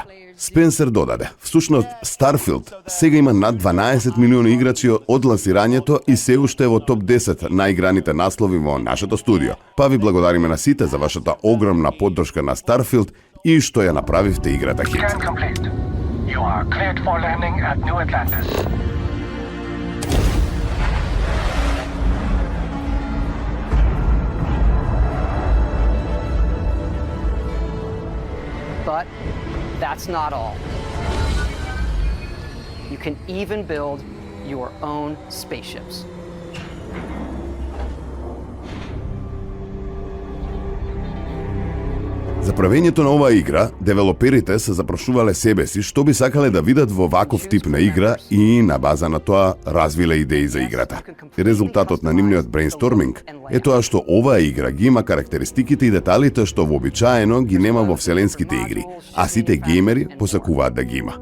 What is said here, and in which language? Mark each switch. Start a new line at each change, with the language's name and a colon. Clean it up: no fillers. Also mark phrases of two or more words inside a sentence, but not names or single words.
Macedonian: Спенсер додаде: всушност Starfield сега има над 12 милиони играчи од лансирањето и се уште е во топ 10 најиграните наслови во нашето студио. Па ви благодариме на сите за вашата огромна поддршка на Starfield и што ја направивте играта хит.
English: You are cleared for landing at New Atlantis. But that's not all. You can even build your own spaceships.
Macedonian: За правењето на оваа игра, девелоперите се запрашувале себе си што би сакале да видат во ваков тип на игра и на база на тоа развиле идеи за играта. Резултатот на нивниот брейнсторминг е тоа што оваа игра ги има карактеристиките и деталите што вообичаено ги нема во вселенските игри, а сите геймери посакуваат да ги има.